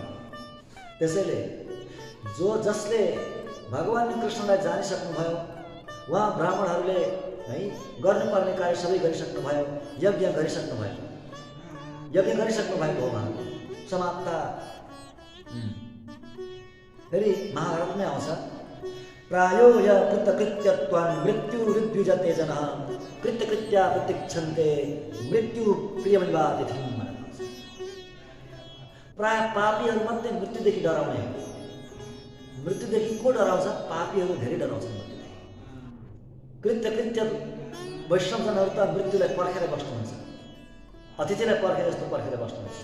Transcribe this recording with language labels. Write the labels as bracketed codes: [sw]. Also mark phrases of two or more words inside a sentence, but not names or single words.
[ne] त्यसैले जसले भगवान कृष्णलाई जानिसक्नुभयो, उहाँ ब्राह्मणहरूले है गर्नुपर्ने कार्य सबै गरिसक्नुभयो, यज्ञ गरिसक्नुभयो, यज्ञ गरिसक्नु भएको हो उहाँ समाप्त। फेरि महाभारतमै आउँछ, [sa] प्रायो य कृतकृत्यत्वान् मृत्युरुद्युजते जनः कृत्यकृत्या प्रतीक्षन्ते मृत्यु प्रियमेवातिथिम्। [ne] प्राय पापीहरू मात्रै मृत्युदेखि डराउने हो। मृत्युदेखि को डराउँछ? पापीहरू धेरै डराउँछन् मृत्युदेखि। कृत्य वैष्णवजनहरू त मृत्युलाई पर्खेर बस्नुहुन्छ, अतिथिलाई पर्खेर जस्तो पर्खेर बस्नुहुन्छ।